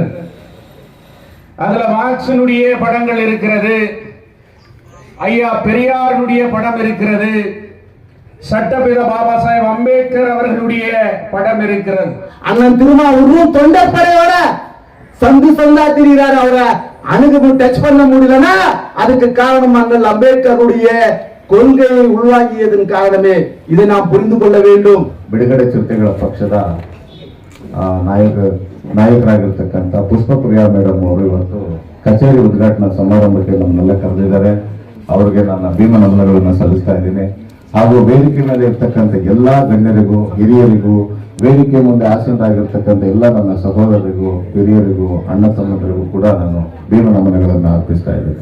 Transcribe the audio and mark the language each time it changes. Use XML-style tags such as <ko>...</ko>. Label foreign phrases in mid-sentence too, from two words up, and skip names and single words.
<ta>அதுல மார்க்சினுடைய படங்கள் இருக்கிறது, ஐயா பெரியாருடைய படம் இருக்கிறது, சட்டப்பித பாபா சாஹேப் அம்பேத்கர் அவர்களுடைய படம் இருக்கிறது. அண்ணன் திருமாவூரும் தொண்டப்படையோட சந்து சந்தா திரிகிறார். அவரை அணுகு டச் பண்ண முடியலன்னா அதுக்கு காரணம் அண்ணல் அம்பேத்கருடைய கொள்கையை உள்வாங்கியதன் காரணமே. இதை நாம் புரிந்து கொள்ள வேண்டும்.</ta> <kn>ಬಿಡುಗಡೆ ಚಿರತೆಗಳ ಪಕ್ಷದ ನಾಯಕರಾಗಿರ್ತಕ್ಕಂಥ ಪುಷ್ಪಪ್ರಿಯಾ ಮೇಡಮ್ ಅವರು ಇವತ್ತು ಕಚೇರಿ ಉದ್ಘಾಟನಾ ಸಮಾರಂಭಕ್ಕೆ ನಮ್ಮನ್ನೆಲ್ಲ ಕರೆದಿದ್ದಾರೆ. ಅವರಿಗೆ ನನ್ನ ಭೀಮ ನಮನಗಳನ್ನು ಸಲ್ಲಿಸ್ತಾ ಇದ್ದೀನಿ. ಹಾಗೂ ವೇದಿಕೆ ಮೇಲೆ ಇರ್ತಕ್ಕಂಥ ಎಲ್ಲಾ ಗಣ್ಯರಿಗೂ ಹಿರಿಯರಿಗೂ, ವೇದಿಕೆ ಮುಂದೆ ಆಸೀನರಾಗಿರ್ತಕ್ಕಂಥ ಎಲ್ಲ ನನ್ನ ಸಹೋದರರಿಗೂ ಹಿರಿಯರಿಗೂ ಅಣ್ಣ ತಮ್ಮಂದರಿಗೂ ಕೂಡ ನಾನು ಭೀಮ ನಮನಗಳನ್ನು ಅರ್ಪಿಸ್ತಾ ಇದ್ದೇನೆ.</kn>